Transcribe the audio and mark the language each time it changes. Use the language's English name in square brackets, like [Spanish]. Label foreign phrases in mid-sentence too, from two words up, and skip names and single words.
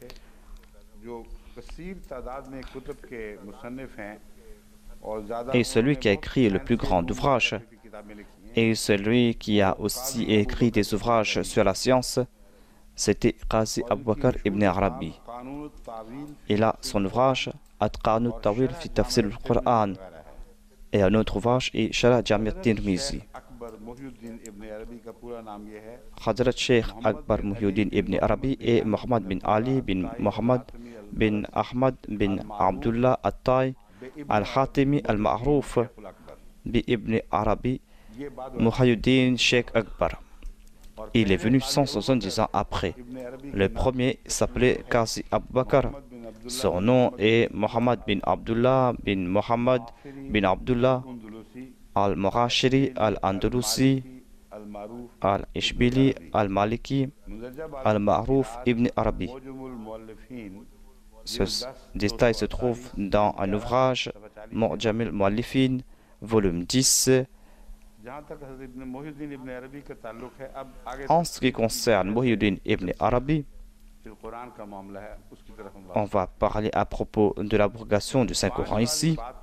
[French] Et celui qui a écrit le plus grand ouvrage et celui qui a aussi écrit des ouvrages sur la science, c'était Ghazi Abu Bakr Ibn Arabi. Il a son ouvrage Atqan al-Tawil fi Tafsir al-Qur'an et un autre ouvrage est Sharh Jami' al-Tirmizi. Hadrat Cheikh Akbar Muhyiddin Ibn Arabi et Muhammad bin Ali bin Muhammad bin Ahmad bin Abdullah At-Tai Al-Khatimi Al-Ma'rouf bi Ibn Arabi Muhyiddin Cheikh Akbar. Il est venu 170 ans après. Le premier s'appelait Ghazi Abu Bakr. Son nom est Muhammad bin Abdullah bin Muhammad bin Abdullah Al-Murashiri Al-Andalusi Al-Ishbili Al-Maliki Al-Ma'rouf Ibn Arabi. Ce détail se trouve dans un ouvrage Mu'jam al-Mu'allifin, volume 10. En ce qui concerne Muhyiddin Ibn Arabi, on va parler à propos de l'abrogation du Saint-Coran ici.